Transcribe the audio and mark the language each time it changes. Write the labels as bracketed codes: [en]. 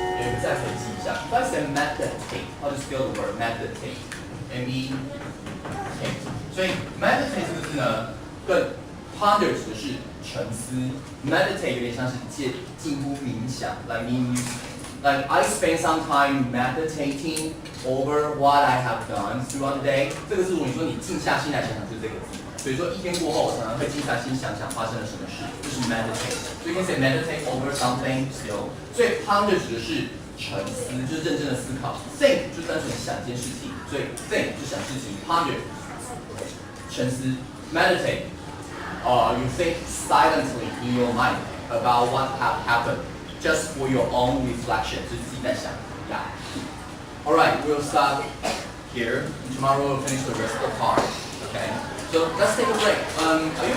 [zh] 有一个再回记一下。 [en] If I say meditate, how do you spell the word meditate? M-E-T. [zh] 所以 meditate 这个字呢，跟 ponder 指的是沉思 ，meditate 有点像是近乎冥想 [en] like I spend some time meditating over what I have done throughout the day。 [zh] 这个是如果你说你静下心来想想，就是这个字。所以说一天过后，我常常会静下心想想发生了什么事，就是 meditate。 [en] 所以 you can say meditate over something still。 [zh] 所以 ponder 指的是沉思，就是认真的思考。 think 就单纯想一件事情，所以 think 就想事情 ，ponder 沉思 ，meditate。 [en] You think silently in your mind about what have happened, just for your own reflection. [zh] 就是自己在想。Yeah. [en] All right, we'll stop here. And tomorrow we'll finish the rest of the part. Okay. So let's take a break. Are you